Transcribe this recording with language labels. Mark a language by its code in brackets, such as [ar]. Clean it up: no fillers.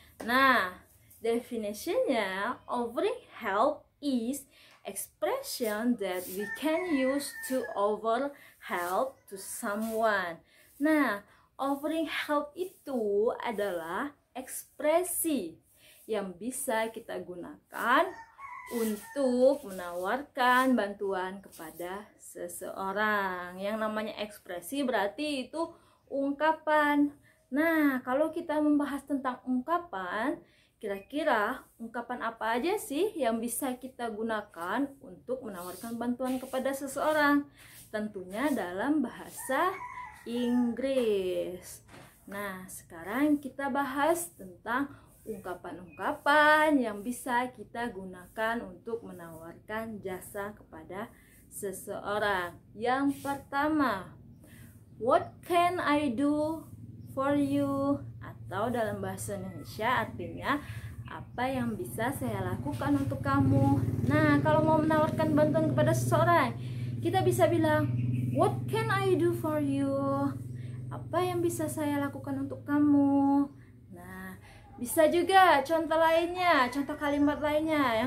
[id] Nah, definitionnya [en] offering help is expression that we can use to offer help to someone. [id] Nah, offering help itu adalah ekspresi yang bisa kita gunakan untuk menawarkan bantuan kepada seseorang. Yang namanya ekspresi berarti itu ungkapan. Nah, kalau kita membahas tentang ungkapan, kira-kira ungkapan apa aja sih yang bisa kita gunakan untuk menawarkan bantuan kepada seseorang? Tentunya dalam bahasa Inggris. Nah, sekarang kita bahas tentang ungkapan-ungkapan yang bisa kita gunakan untuk menawarkan jasa kepada seseorang. Yang pertama, [en] what can I do for you? [id] Atau dalam bahasa Indonesia artinya, apa yang bisa saya lakukan untuk kamu? Nah, kalau mau menawarkan bantuan kepada seseorang, kita bisa bilang, [en] what can I do for you? [id] Apa yang bisa saya lakukan untuk kamu? Nah, bisa juga contoh lainnya, contoh kalimat lainnya.